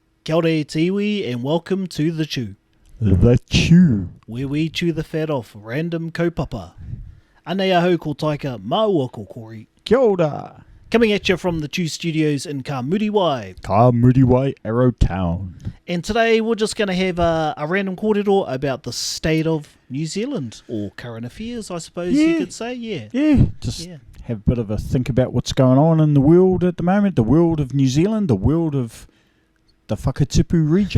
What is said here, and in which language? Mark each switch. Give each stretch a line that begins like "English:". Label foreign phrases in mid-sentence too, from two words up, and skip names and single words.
Māori: Kia ora e te iwi,
English: and welcome to The Chew. The Chew. Where we chew the fat off random kaupapa.
Māori: Anei ahau ko taika, maua ko kori. Kia ora.
English: Coming at you from the Chew Studios in Ka Muriwai. Ka Muriwai, Arrowtown. And today we're just going to have a random kōrero about the state of New Zealand, or current affairs, I suppose you could say. Yeah, have a bit of a think about what's going on in the world at the moment, the world of New Zealand, the world of the Whakatipu region.